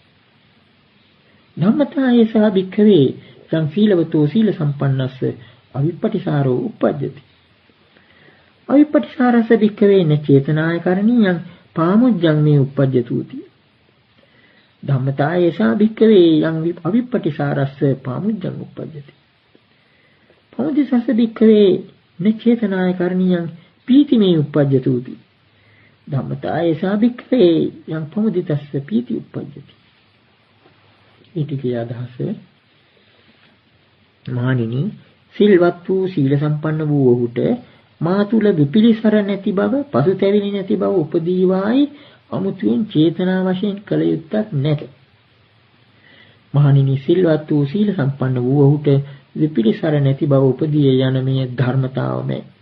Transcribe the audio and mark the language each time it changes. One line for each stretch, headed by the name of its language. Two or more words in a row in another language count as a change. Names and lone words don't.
Pali: ධම්මතායේ සහ භික්ඛවේ සං සීලවතෝ සීල සම්පන්නස්ස අවිප්පටිසාරෝ උප්පජ්ජති. අවිප්පටිසාරස්ස භික්ඛවේ නචේතනාය කරණීයං පාමුජ්ජං මේ උප්පජ්ජතුති. ධම්මතායේ සහ භික්ඛවේ යං අවිප්පටිසාරස්ස පාමුජ්ජං උප්පජ්ජති. පාමුජ්ජස්ස භික්ඛවේ නචේතනාය කරණීයං පීතිමේ උප්පජ්ජතුති. ධම්මතායේ සහ භික්ඛවේ යං පමුදිතස්ස පීති උප්පජ්ජති.
Sinhala: ඊටිකේ අදහස මහණෙනි සිල්වත් වූ සීල සම්පන්න වූ ඔහුට මා තුල විපිලිසර නැති බව පසුතැවිලි නැති බව උපදීවායි අමුතුවෙන් චේතනා වශයෙන් කළ යුත්තක් නැත. මහණෙනි සිල්වත් වූ සීල සම්පන්න වූ ඔහුට විපිලිසර නැති බව උපදී යන මේ ධර්මතාවමයි.